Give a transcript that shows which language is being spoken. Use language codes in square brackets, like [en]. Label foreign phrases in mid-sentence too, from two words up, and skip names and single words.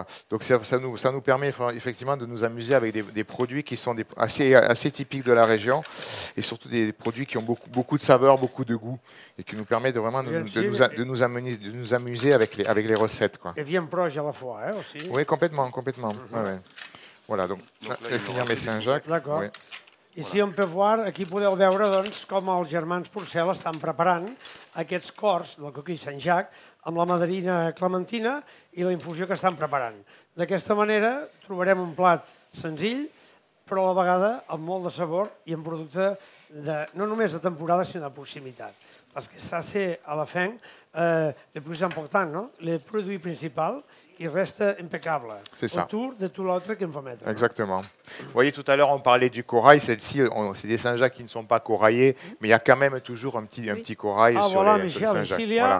[fr] Donc ça nous permet effectivement de nous amuser avec des produits qui sont assez typiques de la région et surtout des produits qui ont beaucoup de saveur, beaucoup de goût et qui nous permettent de nous amuser avec les recettes. Quoi. Et bien proche à la fois aussi. Oui, complètement. Ouais. Voilà, donc je vais finir mes Saint-Jacques. D'accord. Oui. Ici on peut voir, [ca] aquí podeu veure doncs, com els germans Porcel estan preparant aquests cors del coquí Saint-Jacques amb la mandarina clementina i la infusió que estan preparant. D'aquesta manera trobarem un plat senzill, però a la vegada amb molt de sabor i amb producte no només de temporada, sinó de proximitat. [fr] Parce que ça, c'est à la fin le plus important, no? Le produit principal qui reste impeccable autour de tout l'autre qu'on va mettre. Exactement. Vous voyez, tout à l'heure, on parlait du corail. Celle-ci, c'est des Saint-Jacques qui ne sont pas coraillés, mais il y a quand même toujours un petit corail sur les Saint-Jacques.